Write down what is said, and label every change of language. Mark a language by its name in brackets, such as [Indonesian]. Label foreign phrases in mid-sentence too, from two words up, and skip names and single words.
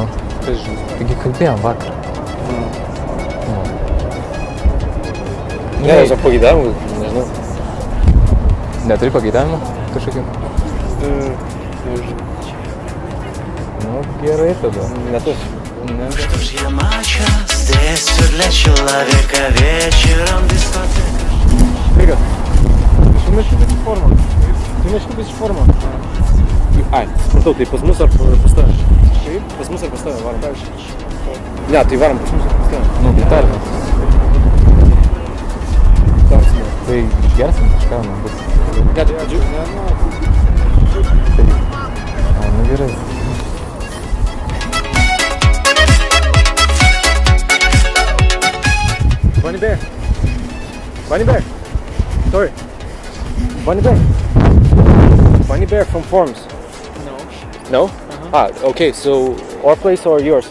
[Lithuanian] Kas žinai? Taigi kalbėjom vakar. Ne, aš pageidavimų, nežinau. Neturi pageidavimų kažkokių? Nežinau. Nu, gerai tada. Ne tas. [Russian] Что ж я мачо, здесь все для человека, вечером дискотека. [Lithuanian] Sveika. Tu meškiukas iš formą. Tu meškiukas iš formą. Ai, supratau, tai pas mus ar pas tave? Kaip? Pas mus ar pas tave, varom. Ne, tai varom pas mus ar pas tave. Nu, tai tarime. Tai išgersim kažką, man bus. Ne, tai adžiu. Nu, gerai. [English] Bunny Bear. Bunny Bear. Sorry. Bunny Bear. Bunny Bear from Forums. No. No? Ah, okay, so our place or yours?